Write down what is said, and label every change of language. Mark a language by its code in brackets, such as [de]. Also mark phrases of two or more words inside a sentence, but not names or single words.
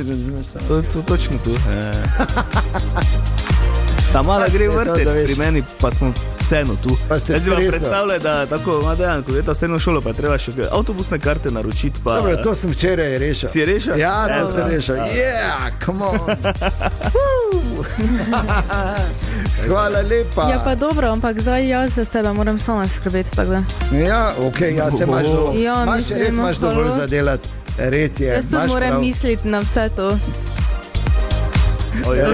[sl] To točno tu. Ta mala gre v Ja, samo vrtec, da veš. pri meni pa smo vseeno tu. Pa ste Jaz si vam streso. predstavljam, da tako ima dejan, ko je ta srednjo šolo, pa je treba še avtobusne karte naročiti. Pa, Dobro, to sem včeraj rešil. Si je rešil? Ja, to Evo, sem ja. rešil. [en] Yeah, come on. [sl] Hvala lepa. Ja, pa dobro, ampak zdaj jaz za sebe moram sama skrbeti. Tako da. Ja, ok, ja, se imaš dovolj. Ja, Imaš, mislim, res no, imaš dovolj halo. za delati. Res je. Jaz tudi imaš moram prav. misliti na vse to. O, ja,